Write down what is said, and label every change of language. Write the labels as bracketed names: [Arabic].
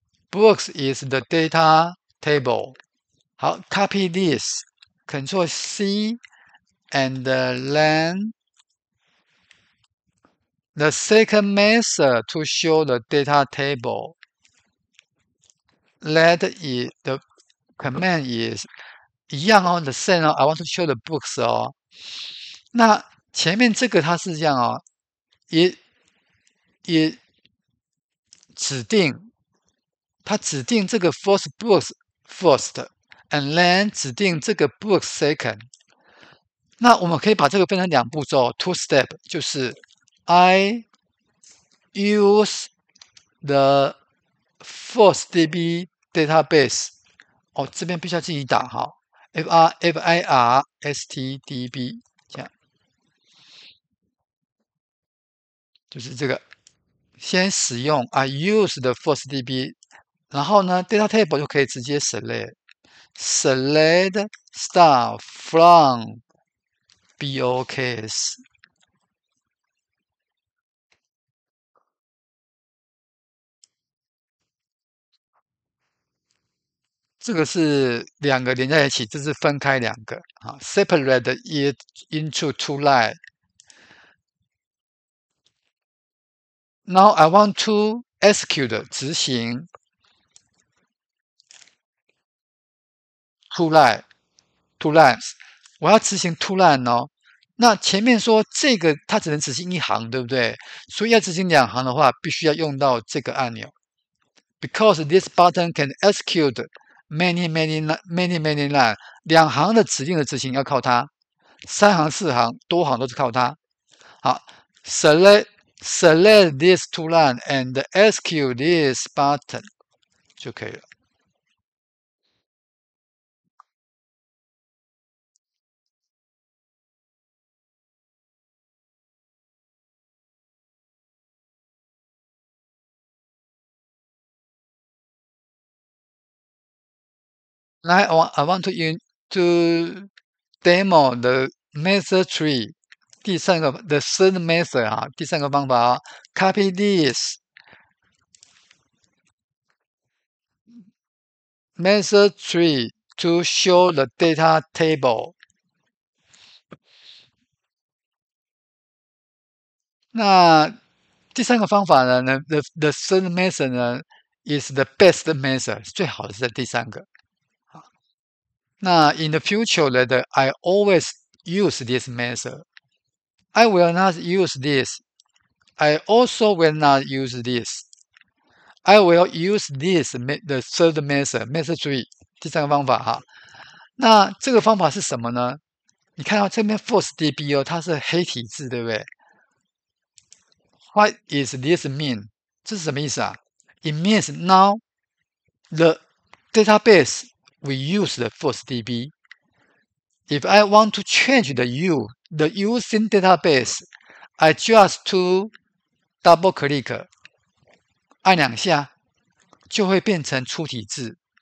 [English] Books is the data table. 好 ，copy this, Control C, and then the second method to show the data table. That is the command is [Chinese] 一样哦 [English] ，the same 哦 ，I want to show the books 哦。 [Chinese] 那前面这个它是这样哦，也指定，它指定这个 first books first，and then 指定这个 books second。那我们可以把这个分成两步骤 ，two step， 就是 [English] I use the first DB database。 [Chinese] 哦，这边必须要自己打哈 ，FIRSTDB 这样。就是这个，先使用 [English] I use the first DB， [Chinese] 然后呢 data table 就可以直接 select star from BOKS。这个是两个连在一起，这是分开两个啊 ， [English] separate it into two line。 Now I want to execute 执行 two lines， [Chinese] 我要执行 [English] two line 哦。 [Chinese] 那前面说这个它只能执行一行，对不对？所以要执行两行的话，必须要用到这个按钮。 [English] Because this button can execute many line， [Chinese] 两行的指令的执行要靠它，三行四行多行都是靠它。 [English] 好 ，select this two line and execute this button [Chinese] 就可以了。 [English] Now I want to demo the method tree。 [Chinese] 第三个 the third method 啊，第三个方法啊 ， [English] copy this method tree to show the data table。 [Chinese] 那第三个方法呢 the third method 呢 [English] is the best method， [Chinese] 最好的是在第三个。 [English] 那 in the future that I always use this method. I will not use this. I also will not use this. I will use this the third method 3 [Chinese] 第三个方法哈。那这个方法是什么呢？你看到这边 first DB 哦，它是黑体字，对不对 ？ [English] What is this mean？ [Chinese] 这是什么意思啊 [English] ？It means now the database we use the first DB. If I want to change the using database, I just to double click， [Chinese] 按两下就会变成粗体字。